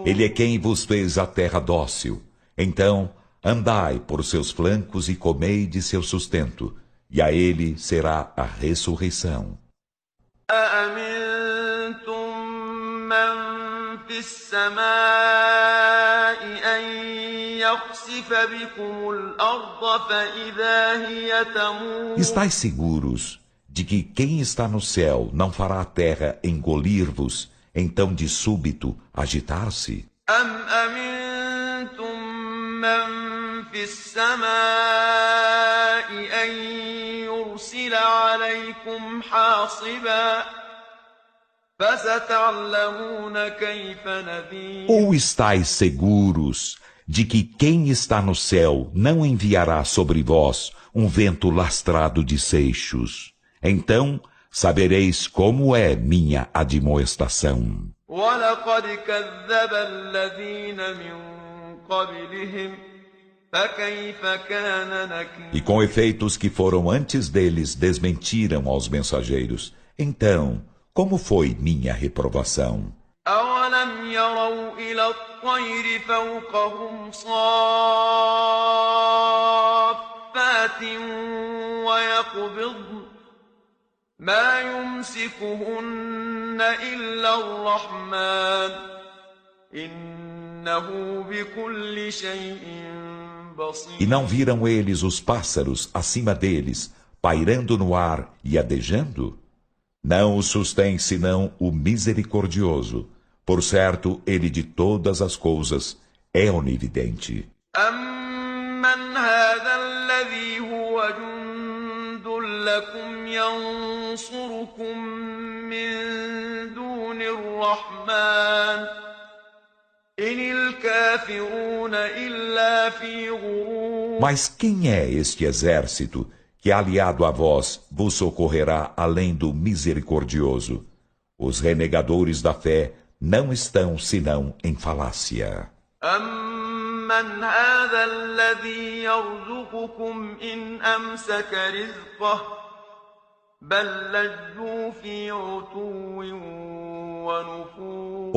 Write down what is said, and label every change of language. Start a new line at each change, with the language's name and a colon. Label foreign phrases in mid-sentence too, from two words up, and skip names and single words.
Portuguese: Ele é quem vos fez a terra dócil. Então, andai por seus flancos e comei de seu sustento, e a ele será a ressurreição.
Arabic: أأمنتم من في السماء أن يخسف بكم الأرض فإذا هي تمور.
Portuguese: Estais seguros de que quem está no céu não fará a terra engolir-vos, então de súbito agitar-se?
Arabic: أم أمنتم من في السماء أن يرسل عليكم حاصبا فستعلمون كيف نذير.
Portuguese: Ou estais seguros de que quem está no céu não enviará sobre vós um vento lastrado de seixos? Então sabereis como é minha admoestação.
Arabic: ولقد كذب الذين من قبلهم فكيف كان نكير.
Portuguese: E com efeito os que foram antes deles desmentiram aos mensageiros. Então, como foi minha reprovação?
Arabic: أولم يروا إلى الطير فوقهم صافات ويقبضن ما يمسكهن إلا الرحمن إنه بكل شيء
Portuguese: E
Arabic: بصير.
Portuguese: não viram eles os pássaros acima deles, pairando no ar e adejando? Não os sustém senão o misericordioso. Por certo, ele de todas as coisas é onividente.
Arabic: أمن هذا الذي هو جند لكم ينصركم من دون الرحمن إن الكافرون إلا في غرور.
Portuguese: Mas quem é este exército que, aliado a vós, vos socorrerá além do misericordioso? Os renegadores da fé não estão senão em falácia.
Arabic: أمن هذا الذي يرزقكم إن أمسك رزقه بل لجوا في عتو ونفور.